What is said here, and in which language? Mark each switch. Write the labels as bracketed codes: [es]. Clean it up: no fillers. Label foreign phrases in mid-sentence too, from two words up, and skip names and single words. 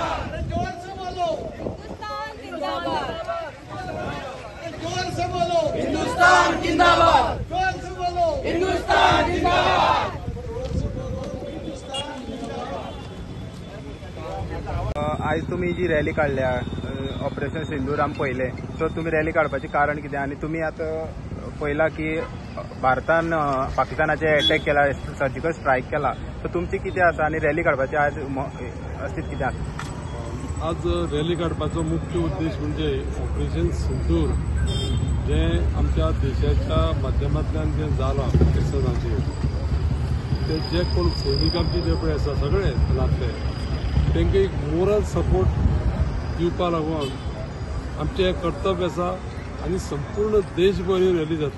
[hi] जोर से बोलो हिंदुस्तान जिंदाबाद जोर से बोलो हिंदुस्तान जिंदाबाद जोर से बोलो हिंदुस्तान जिंदाबाद। [kok] आज तुम्ही जी रॅली काढल्या ऑपरेशन सिंदूर आमी पळयलें सो तुम्ही रॅली काडपाचें कारण कितें आणि तुम्ही आता पळयला की भारतान पाकिस्तानाचे अटॅक केला [en] surgical strike [kok] केला सो तुमची कितें आसा आणि रॅली काडपाचें आज अस्तित्व कितें आसा? आज रॅली काडपाचो मुख्य उद्देश म्हणजे ऑपरेशन सिंदूर जे आमच्या देशाच्या माध्यमांतल्यान जे जालां पाकिस्तानाचेर ते जे कोण सैनीक आमचे जे पळय आसा सगळे नातले तांकां एक [en] moral support [kok] दिवपा लागून आमचें हें कर्तव्य आसा आनी संपूर्ण देशभर ही रॅली जाता।